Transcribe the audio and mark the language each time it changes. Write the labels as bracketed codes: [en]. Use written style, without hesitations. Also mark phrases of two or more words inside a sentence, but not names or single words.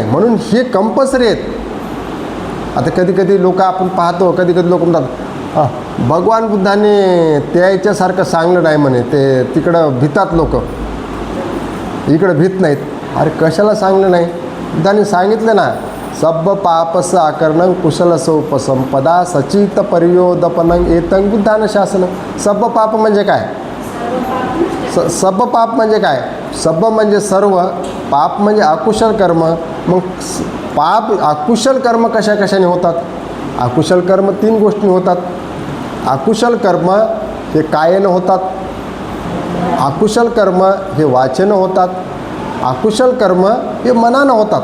[mr] म्हणून हे कंपल्सरी आहेत. आता कधी कधी लोक आपण पाहतो, कधी कधी लोक म्हणतात भगवान बुद्धाने त्याच्यासारखं सांगलं नाही म्हणे, ते तिकडं भितात लोक, इकडं भीत नाहीत. अरे कशाला सांगलं नाही? बुद्धाने सांगितलं ना, [pi] सब्ब पापस आकरणं कुशल उपसंपदा सचित पर्योदपनं एतं बुद्धानं शासन. सब्ब पाप [mr] म्हणजे काय? [pi] सब्ब पाप [mr] म्हणजे काय? सब्ब म्हणजे सर्व, पाप म्हणजे अकुशल कर्म. मग पाप अकुशल कर्म कशा कशाने होतात? अकुशल कर्म 3 गोष्टी होतात. अकुशल कर्म हे कायेनं होतात, अकुशल कर्म हे वाचेनं होतात, अकुशल कर्म हे मनानं होतात.